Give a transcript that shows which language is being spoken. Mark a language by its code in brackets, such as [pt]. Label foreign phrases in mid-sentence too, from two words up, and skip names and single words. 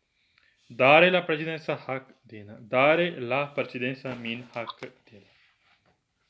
[it] Dare la precedenza [hi] हक देना। [it] Dare la precedenza [hi] मीन हक देना।